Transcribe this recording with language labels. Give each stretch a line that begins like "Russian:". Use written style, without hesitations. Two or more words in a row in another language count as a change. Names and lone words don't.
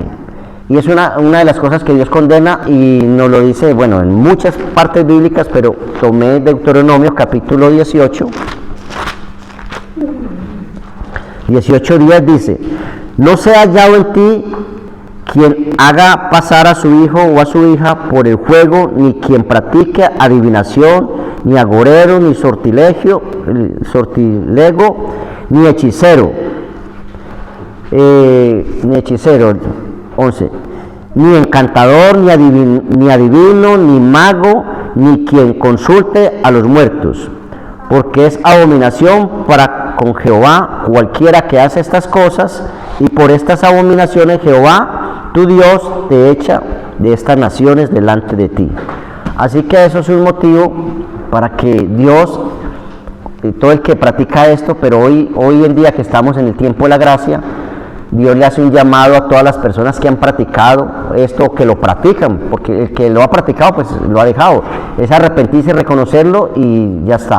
Spanish: Y es una de las cosas que Dios condena, y nos lo dice, bueno, en muchas partes bíblicas, pero tomé Deuteronomio capítulo 18. 18:10 dice: no sea hallado en ti quien haga pasar a su hijo o a su hija por el juego, ni quien practique adivinación, ni agorero, ni sortilego, ni hechicero. Ni hechicero, 11, ni encantador, ni adivino, ni mago, ni quien consulte a los muertos, porque es abominación para con Jehová cualquiera que hace estas cosas, y por estas abominaciones Jehová tu Dios te echa de estas naciones delante de ti. Así que eso es un motivo para que Dios, todo el que practica esto, pero hoy en día que estamos en el tiempo de la gracia, Dios le hace un llamado a todas las personas que han practicado esto, que lo practican, porque el que lo ha practicado pues lo ha dejado, es arrepentirse, reconocerlo y ya está.